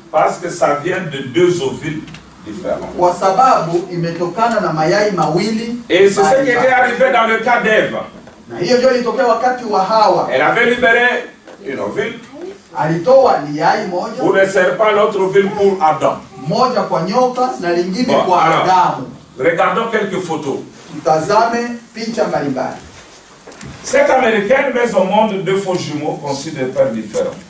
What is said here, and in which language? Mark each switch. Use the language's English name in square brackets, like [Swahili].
[French] Parce que ça vient de deux ovules différents. [Swahili] Kwa sababu imetokana na mayai mawili. [French] Et c'est ce qui était arrivé dans le cas d'Ève. [Swahili] Na hiyo ndio ilitokea wakati wa Hawa. [French] Elle avait libéré une ovule. [Swahili] Alitoa yai moja. [French] Pour le serpent, l'autre ovule pour Adam. [Swahili] Moja kwa nyoka na lingine kwa Adamu. [French] Regardons quelques photos. [Swahili] Tutazame picha mbalimbali. [French] Cette américaine met au monde deux faux jumeaux conçus de pères différents.